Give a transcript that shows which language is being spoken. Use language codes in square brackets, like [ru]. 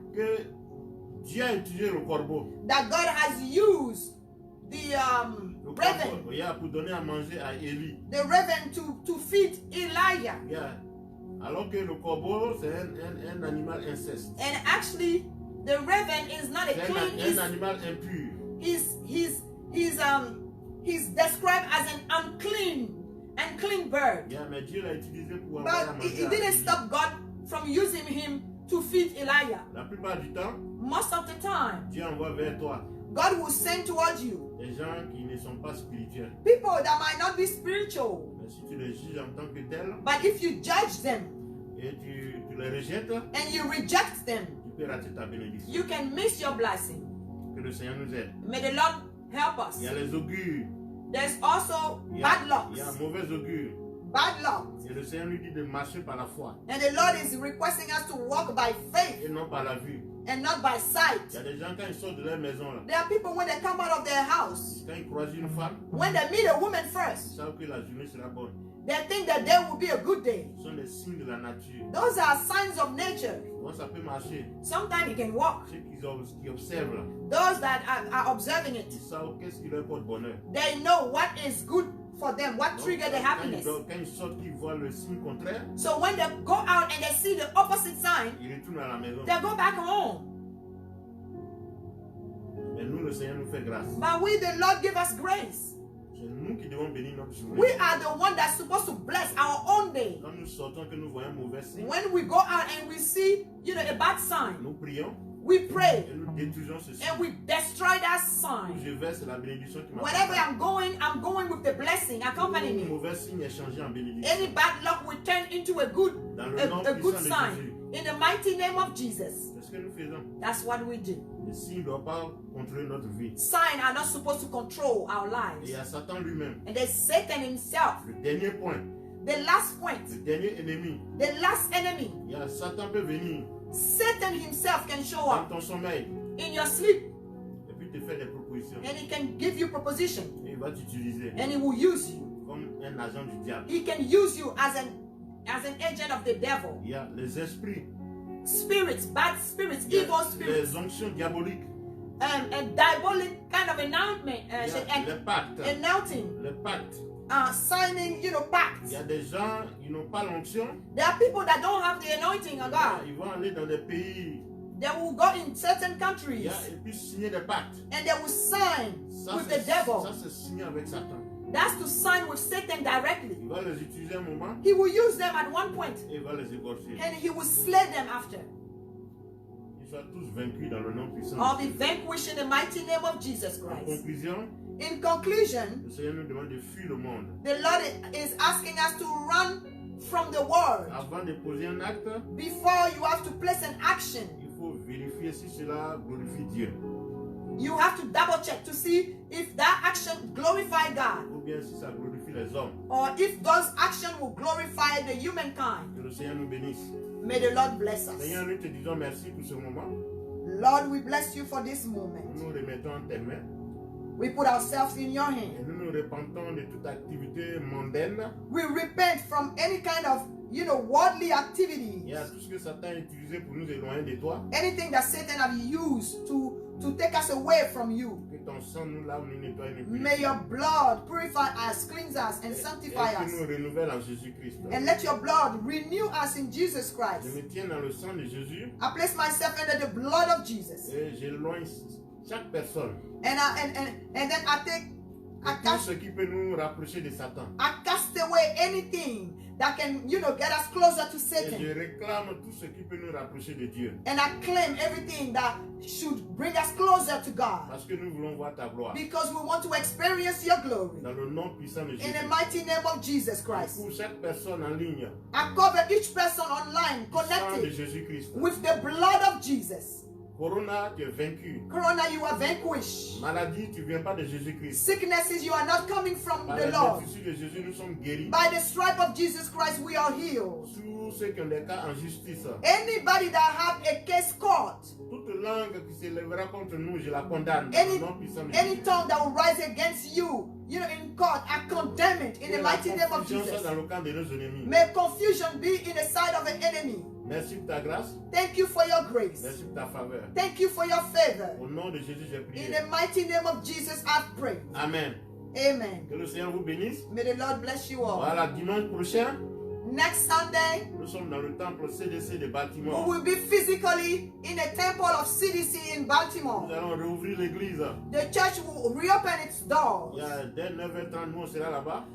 [fr] Dieu a utilisé le corbeau. [en] God has used the raven. [fr] Pour donner à manger à Élie. [en] The raven to feed Elijah. [fr] Alors que le corbeau, c'est un animal inceste. [en] And actually, the raven is not a clean. [fr] Un animal impur. [en] He's described as an unclean bird. [fr] Mais Dieu l'a utilisé pour [en] But it didn't stop God from using him to feed Elijah. [fr] La plupart du temps, [en] most of the time, [fr] Dieu envoie vers toi [en] God will send towards you [fr] des gens qui ne sont pas spirituels. [en] people that might not be spiritual. [fr] Mais si tu les juges en tant que tels, [en] But if you judge them [fr] et tu les rejettes, [en] and you reject them, [fr] tu peux rater ta bénédiction. [en] you can miss your blessing. [fr] Que le Seigneur nous aide. [en] May the Lord help us. [fr] Il y a les augures. [en] There's also bad [fr] Il y a [en] lucks. [fr] mauvais augure. [en] Bad luck. [fr] Et le Seigneur nous dit de marcher par la foi [en] And the Lord is requesting us to walk by faith [fr] et non par la vue. [en] and not by [fr] Il y [en] sight. [fr] a des gens quand ils sortent de leur maison là, [en] There are people when they come out of their house, [fr] quand ils croisent une femme, [en] when they meet a woman [fr] ils [en] first, [fr] savent que la journée sera bonne. [en] they think that day will be a good day. [fr] Ce sont des signes de la nature. [en] Those are signs of nature. [fr] Comment ça peut marcher? [en] Sometimes you can walk. [fr] Ceux qui observent là, [en] Those that are observing it, [fr] ils savent qu'est-ce qui leur porte bonheur. [en] they know what is good for them, what [fr] Donc, [en] trigger the happiness. [fr] quand ils sortent, qu'ils voient le signe contraire, [en] So when they go out and they see the opposite sign, [fr] ils retournent à la maison. [en] they go back home. [fr] Mais nous, le Seigneur nous fait grâce. [en] But we, the Lord, give us grace. [fr] C'est nous qui devons bénir notre journée. [en] We are the one that's supposed to bless our own day. [fr] Quand nous sortons, que nous voyons un mauvais signe, [en] When we go out and we see, a bad sign, [fr] nous prions [en] we pray [fr] et nous détruisons ce signe. [en] and we destroy that [fr] Où [en] sign. [fr] je verse la bénédiction qui [en] Wherever [fr] m'accompagne. [en] I'm going with the blessing accompanying [fr] Le [en] me. [fr] mauvais signe est changé en bénédiction. [en] Any bad luck will turn into a good, [fr] Dans le nom [en] a good [fr] puissant de Jésus. [en] In the mighty name of Jesus. [fr] C'est ce que nous faisons. [en] That's what we do. [fr] Les signes ne doivent pas contrôler notre vie. [en] Signs are not supposed to control our [fr] Et il [en] lives. [fr] y a Satan lui-même. [en] And there's Satan himself. [fr] Le dernier point, [en] The last point, [fr] le dernier ennemi. [en] the last enemy. [fr] Il y a Satan peut venir [en] Satan himself can show [fr] dans [en] up [fr] ton sommeil [en] in your sleep [fr] et puis te faire des propositions. [en] and he can give you proposition [fr] Et il va t'utiliser [en] and he will use you. [fr] comme un agent du diable. [en] He can use you as an agent of the devil. [fr] Il y a les esprits, [en] Spirits, bad spirits, [fr] il y a [en] evil spirits, [fr] les onctions diaboliques, [en] a diabolic kind of announcement, [fr] il y a les pactes, [en] announcing, [fr] les pactes. [en] signing, [fr] Il [en] pacts. [fr] y a des gens qui n'ont pas l'onction. [en] There are people that don't have the anointing of God. [fr] Ils vont aller dans des pays [en] They will go in certain countries [fr] et puis signer des pactes. [en] and they will sign [fr] Ça, [en] with the devil. [fr] ça c'est signé avec Satan. [en] That's to sign with Satan directly. [fr] Il va les utiliser un moment [en] He will use them at one point [fr] et il va les égorger. [en] and he will slay them after. [fr] Ils soient tous vaincus dans le nom puissant. [en] I'll [fr] de [en] be [fr] Jésus. [en] vanquished in the mighty name of Jesus [fr] En [en] Christ. [fr] conclusion, [en] In conclusion, [fr] le Seigneur nous demande de fuir le monde. [en] the Lord is asking us to run from the word, [fr] Avant de poser un acte, [en] before you have to place an action, [fr] il faut vérifier si cela glorifie Dieu. [en] you have to double check to see if that action glorify God [fr] Ou bien si ça glorifie les hommes. [en] or if those actions will glorify the humankind. [fr] Que le Seigneur nous bénisse. [en] May the Lord bless us. [fr] Seigneur, nous te disons merci pour ce moment. [en] Lord, we bless you for this moment. [fr] Nous nous remettons en tes mains. [en] We put ourselves in your [fr] Et [en] hand. [fr] nous nous repentons de toute activité mondaine. [en] We repent from any kind of, worldly activities. [fr] Il y a tout ce que Satan a utilisé pour nous éloigner de toi. [en] Anything that Satan have used to take us away from you. [fr] Que ton sang nous lave, nous nettoie et nous purifie. [en] May your blood purify us, cleanse us, and [fr] Et [en] sanctify [fr] que [en] us. [fr] nous renouvelle en Jésus-Christ. [en] And let your blood renew us in Jesus [fr] Je [en] Christ. [fr] me tiens dans le sang de Jésus [en] I place myself under the blood of Jesus. [fr] et j'éloigne chaque personne. [en] And then I [fr] Et tout ce qui peut nous rapprocher de Satan. [en] cast away anything that can, get us closer to [fr] Et [en] Satan. [fr] je réclame tout ce qui peut nous rapprocher de Dieu. [en] And I claim everything that should bring us closer to God. [fr] Parce que nous voulons voir ta gloire. [en] Because we want to experience your glory. [fr] Dans le nom puissant de [en] In [fr] Jésus. [en] the mighty name of Jesus Christ. [fr] Pour chaque personne en ligne, [en] I cover each person online [fr] le sang de [en] connected [fr] Jésus-Christ. [en] with the blood of Jesus. [fr] Corona, tu es vaincu. [en] Corona, you are vanquished. [fr] Maladie, tu ne viens pas de Jésus-Christ. [en] Sicknesses, you are not coming from [fr] Par [en] the [fr] la [en] Lord. [fr] blessure de Jésus, nous sommes guéris. [en] By the stripe of Jesus Christ, we are healed. [fr] Tous ceux qui ont des cas en justice, [en] Anybody that have a case court, [fr] toute langue qui s'élèvera contre nous, je la condamne. Dans [en] any, [fr] le nom puissant de [en] any [fr] Jésus. [en] tongue that will rise against you, in court, I condemn it in [fr] Que [en] the [fr] la [en] mighty name of [fr] confusion soit [en] Jesus. [fr] dans le camp de nos ennemis. [en] May confusion be in the side of the enemy. [fr] Merci pour ta grâce. [en] Thank you for your grace. [fr] Merci pour ta faveur. [en] Thank you for your favor. [fr] Au nom de Jésus, j'ai [en] In [fr] prié. [en] the mighty name of Jesus, I pray. [fr] Amen. [en] Amen. [fr] Que le Seigneur vous bénisse. [en] May the Lord bless you all. [fr] Voilà, dimanche prochain, [en] Next Sunday, [fr] nous sommes dans le temple CDC de [en] we [fr] Baltimore. [en] will be physically in the temple of CDC in Baltimore. [fr] Nous allons rouvrir l'église. [en] The church will reopen its doors. [fr] Il y a dès 9h30, nous on sera là-bas.